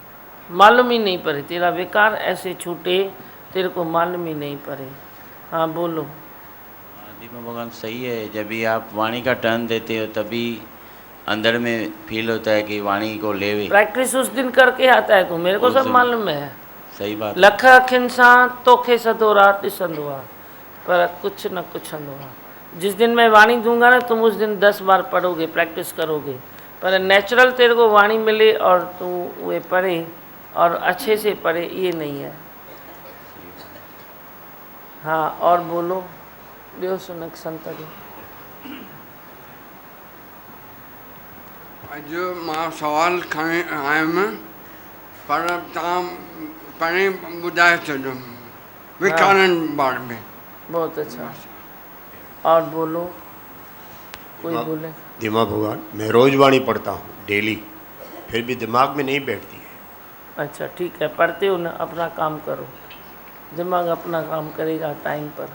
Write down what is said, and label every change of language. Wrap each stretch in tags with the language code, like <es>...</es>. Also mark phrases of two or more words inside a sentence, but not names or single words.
<hi>मालूम ही नहीं पड़े, तेरा विकार ऐसे छूटे, तेरे को मालूम ही नहीं पड़े। हाँ बोलो। धीमा भगवान सही है, जब भी आप वाणी का टर्न देते हो तभी अंदर में फील होता है कि वाणी को लेवे। प्रैक्टिस उस दिन करके आता है तू, मेरे को सब मालूम है। सही बात।</hi> <sd>लख अखिन सां तोखे सदो रात ॾिसंदो आहे, पर कुछ न कुछ अंदो आहे।</sd> <hi>जिस दिन मैं वाणी दूंगा ना, तुम उस दिन 10 बार पढ़ोगे, प्रैक्टिस करोगे, पर नेचुरल तेरे को वाणी मिले और तू वे पढ़े और अच्छे से पढ़े, ये नहीं है। हाँ, और बोलो</hi> <sd>ॿियो सुनक संत जो। अॼु मां सवाल खणी आयुमि, पर तव्हां पहिरीं ॿुधाए छॾियो विकारनि बारे में।</sd> <hi>बहुत अच्छा। और बोलो, कोई बोले। धीमा भगवान, मैं रोज वाणी पढ़ता हूँ डेली, फिर भी दिमाग में नहीं बैठती है। अच्छा ठीक है, पढ़ते हो ना, अपना काम करो, दिमाग अपना काम करेगा टाइम पर।</hi>